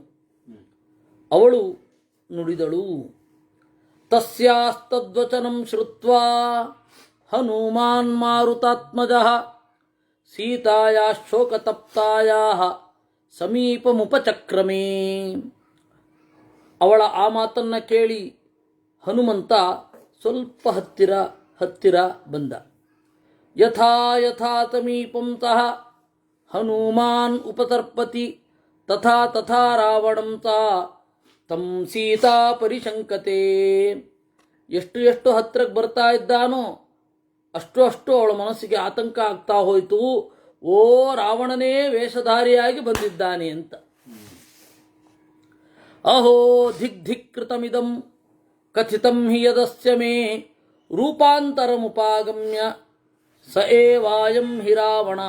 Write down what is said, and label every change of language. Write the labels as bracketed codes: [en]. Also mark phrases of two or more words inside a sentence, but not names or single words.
[kn] ಅವಳು ನುಡಿದಳು, [sa] ತಸ್ಯಾಸ್ತದ್ವಚನಂ ಶ್ರುತ್ವಾ ಹನುಮಾನ್ ಮಾರುತಾತ್ಮಜಃ ಸೀತಾಯಾ ಶೋಕತಪ್ತಾಯಾ ಸಮೀಪಮುಪಚಕ್ರಮೇ. [kn] ಅವಳ ಆ ಮಾತನ್ನು ಕೇಳಿ ಹನುಮಂತ ಸ್ವಲ್ಪ ಹತ್ತಿರ ಬಂದ. [sa] ಯಥಾ ಯಥಾ ಸಮೀಪಂ ಸಹ ಹನುಮಾನ್ ಉಪತರ್ಪತಿ ತಥಾ ತಥಾ ರಾವಣಂ ತಂ ಸೀತಾ ಪರಿಶಂಕತೆ. [kn] ಎಷ್ಟು ಹತ್ತಿರಕ್ಕೆ ಬರ್ತಾ ಇದ್ದಾನೋ ಅಷ್ಟು ಅವಳ ಮನಸ್ಸಿಗೆ ಆತಂಕ ಆಗ್ತಾ ಹೋಯಿತು. ಓ, ರಾವಣನೇ ವೇಷಧಾರಿಯಾಗಿ ಬಂದಿದ್ದಾನೆ ಅಂತ. [sa] ಅಹೋ ಧಿಕ್ಧಿಕ್ಕೃತಮಿದಂ ಕಥಿತಂ ಹಿ ಯದಸ್ಯ ಮೇ ರೂಪಾಂತರಮುಪಾಗಮ್ಯ ಸ ಏವಾಯಂ ಹಿ ರಾವಣಃ.